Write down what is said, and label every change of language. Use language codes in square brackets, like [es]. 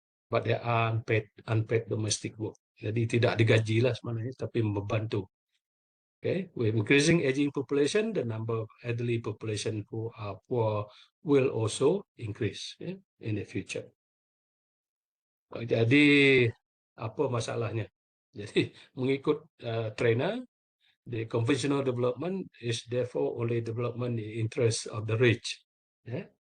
[en] But they are unpaid domestic work. [ms] Jadi tidak digaji lah sebenarnya, tapi membantu. [en] Okay, with increasing aging population, the number of elderly population who are poor will also increase, yeah, in the future. [ms] Jadi apa masalahnya? Jadi mengikut [en] trainer, the conventional development is therefore only development in interest of the rich. Yeah?